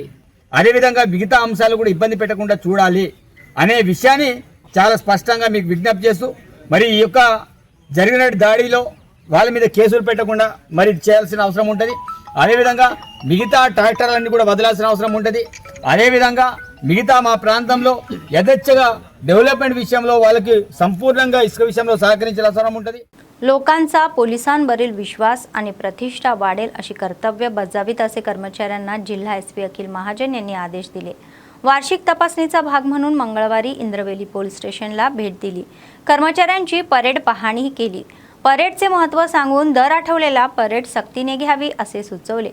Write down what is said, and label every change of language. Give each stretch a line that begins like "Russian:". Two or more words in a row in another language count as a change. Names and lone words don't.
Telugu: అదేవిధంగా మిగతా అంశాలు కూడా ఇబ్బంది పెట్టకుండా చూడాలి అనే విషయాన్ని చాలా స్పష్టంగా మీకు విజ్ఞప్తి చేస్తూ, మరి ఈ యొక్క జరిగిన దాడిలో వాళ్ళ మీద కేసులు పెట్టకుండా మరి చేయాల్సిన అవసరం ఉంటుంది. అదేవిధంగా మిగతా ట్రాక్టర్లన్నీ కూడా వదలాల్సిన అవసరం ఉంటుంది. అదేవిధంగా మిగతా మా ప్రాంతంలో యథేచ్ఛగా डेव्हलपमेंट विषयांలో వాళ్ళకి సంపూర్ణంగా ఇసుక విషయంలో సహకరించాల్సిన అవసరం ఉంటుంది.
Marathi: लोकांचा पोलिसांवरील विश्वास आणि प्रतिष्ठा वाढेल अशी कर्तव्य बजावीत असे कर्मचाऱ्यांना जिल्हा एसपी अखिल महाजन यांनी आदेश दिले. वार्षिक तपासणीचा भाग म्हणून मंगळवारी इंद्रवेली पोलीस स्टेशनला भेट दिली. कर्मचाऱ्यांची परेड पाहणी केली. परेडचे महत्त्व सांगून दर आठवलेला परेड सक्तीने घ्यावी असे सुचवले.